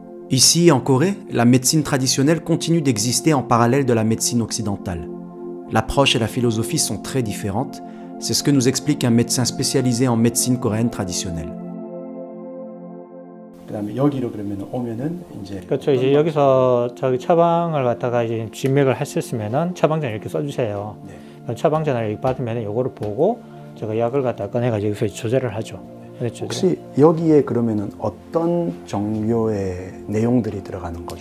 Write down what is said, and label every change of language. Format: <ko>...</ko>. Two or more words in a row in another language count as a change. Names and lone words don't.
<fr>Ici, en Corée, la médecine traditionnelle continue d'exister en parallèle de la médecine occidentale. L'approche et la philosophie sont très différentes, c'est ce que nous explique un médecin spécialisé en médecine coréenne traditionnelle.</fr> <ko>그다음에 여기로 그러면 오면은 이제 그렇죠. 이제 여기서 저기 처방을 갖다가 이제 진맥을 했었으면은 처방전을 이렇게 써주세요. 네. 처방전을 받으면 요거를 보고 제가 약을 갖다 꺼내가지고 여기서 조절을 하죠. 그렇죠. 혹시 여기에 그러면은 어떤 종류의 내용들이 들어가는 거죠?</ko>